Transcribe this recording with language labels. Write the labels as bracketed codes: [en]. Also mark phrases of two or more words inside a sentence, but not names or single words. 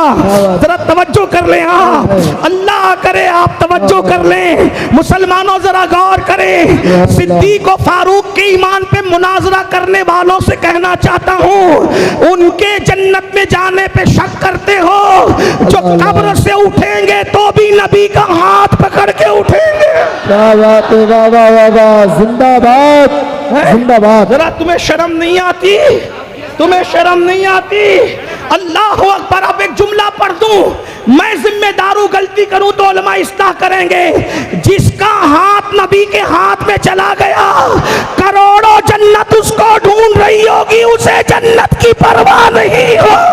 [ur] ذرا توجہ کر لیں آپ، اللہ کرے آپ توجہ کر لیں، مسلمانوں ذرا غور کریں۔ صدیق و فاروق کے ایمان پہ مناظرہ کرنے والوں سے کہنا چاہتا ہوں، ان کے جنت میں جانے پہ شک کرتے ہو، جو قبر سے اٹھیں گے تو بھی نبی کا ہاتھ پکڑ کے اٹھیں گے۔ کیا بات ہے، واہ واہ واہ واہ، زندہ باد زندہ باد۔ ذرا تمہیں شرم نہیں آتی؟ تمہیں شرم نہیں آتی؟ اللہ اکبر۔ اب ایک جملہ پڑھ دوں، میں ذمہ داروں غلطی کروں تو علماء اصلاح کریں گے۔ جس کا ہاتھ نبی کے ہاتھ میں چلا گیا، کروڑوں جنت اس کو ڈھونڈ رہی ہوگی، اسے جنت کی پرواہ نہیں ہو۔